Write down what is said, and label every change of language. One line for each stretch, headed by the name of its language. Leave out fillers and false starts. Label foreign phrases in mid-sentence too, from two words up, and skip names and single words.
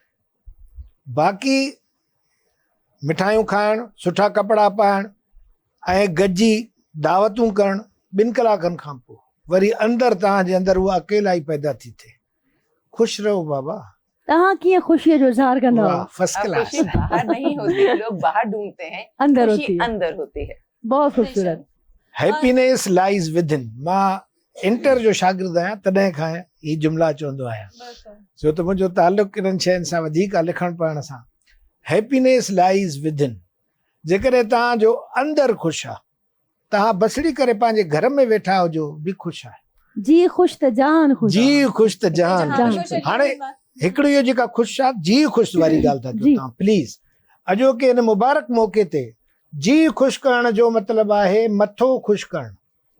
Sindhi: बाक़ी मिठाइयूं खाइणु, सुठा कपिड़ा पाइणु ऐं गॾिजी दावतूं करणु, 2 कलाकनि खां पोइ वरी अंदरि तव्हांजे अंदरि उहा अकेलाई पैदा थी थिए। ख़ुशि रहो बाबा। तव्हां कीअं ख़ुशीअ जो इज़हार कंदा वाह, हो?
English: first class.
Urdu: خوشی باہر نہیں ہوتی، لوگ باہر ڈھونڈتے ہیں, اندر خوشی ہوتی ہے. اندر ہوتی ہے. بہت خوبصورت.
English: happiness lies within.
Sindhi: मां इंटर जो शागिर्द आहियां, तॾहिं खां हीअ जुमिला चवंदो आहियां, छो त मुंहिंजो ताल्लुक़ इन्हनि शयुनि सां वधीक आहे, लिखण पढ़ण सां।
English: happiness lies within.
Sindhi: जेकॾहिं तव्हांजो अंदरि ख़ुशि आहे, तव्हां बसड़ी करे पंहिंजे घर में वेठा हुजो बि ख़ुशि आहे। जी ख़ुशि त जहान ख़ुशि। जी ख़ुशि त जहान जहान ख़ुशि। हाणे हिकिड़ी इहो जेका ख़ुशि आहे, जी ख़ुशि वारी ॻाल्हि था कयो तव्हां प्लीज़। अॼोके हिन मुबारक मौक़े ते जी ख़ुशि करण जो मतिलबु आहे मथो ख़ुशि करणु।